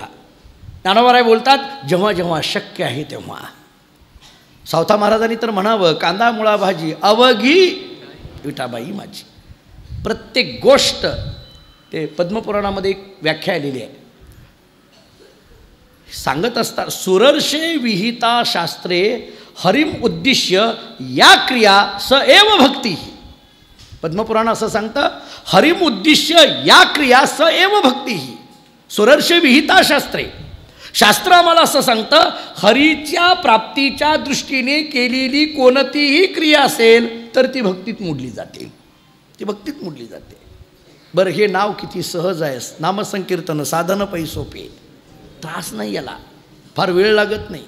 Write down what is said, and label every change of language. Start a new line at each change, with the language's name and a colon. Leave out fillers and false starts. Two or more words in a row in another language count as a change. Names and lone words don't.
Marathi: ज्ञानोबाराय बोलतात जेव्हा जेव्हा शक्य आहे तेव्हा. सावता महाराजांनी तर म्हणावं, कांदा मुळा भाजी अवघी विठाबाई माझी. प्रत्येक गोष्ट, ते पद्मपुराणामध्ये एक व्याख्या आलेली आहे, सांगत असतात
Sanskrit: सुरर्षे विहिता शास्त्रे हरिम उद्दिश्य या क्रिया स एव भक्ती.
Marathi: पद्मपुराण असं सांगतं,
Sanskrit: हरिम उद्दिश्य या क्रिया स एव भक्ती. सुरर्षे विहिता शास्त्रे,
Marathi: शास्त्र आम्हाला असं सांगतं, हरीच्या प्राप्तीच्या दृष्टीने केलेली कोणतीही क्रिया असेल तर ती भक्तीत मोडली जाते, ती भक्तीत मोडली जाते. बरं हे नाव किती सहज आहे. नामसंकीर्तन साधन पै सोपे, त्रास नाही याला, फार वेळ लागत नाही.